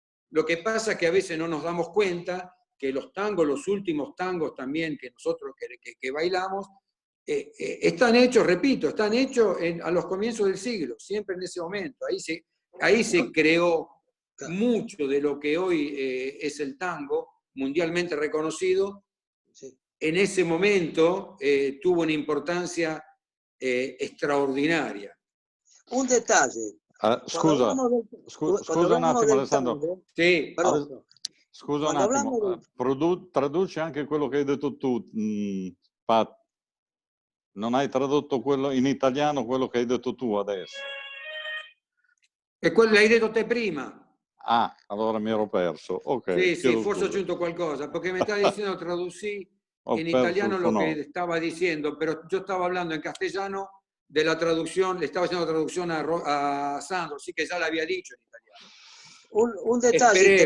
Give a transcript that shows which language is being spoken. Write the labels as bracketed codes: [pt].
[es] Lo que pasa es que a veces no nos damos cuenta que los tangos, los últimos tangos también que nosotros que bailamos, están hechos, repito, están hechos a los comienzos del siglo, siempre en ese momento. Ahí se creó mucho de lo que hoy es el tango, mundialmente reconocido. En ese momento tuvo una importancia extraordinaria. Un detalle. [it] Scusa un attimo, Alessandro. Sì. Scusa un attimo, traduci anche quello che hai detto tu, Pat. Non hai tradotto quello in italiano, quello che hai detto tu adesso. E quello l'hai detto te prima. Ah, allora mi ero perso. Ok. Sì, forse ho aggiunto qualcosa, perché [es] me estaba diciendo traducí en italiano lo que estaba diciendo, pero yo estaba hablando en castellano de la traducción, le estaba haciendo traducción a Sandro, sí que ya la había dicho en italiano. Un detalle.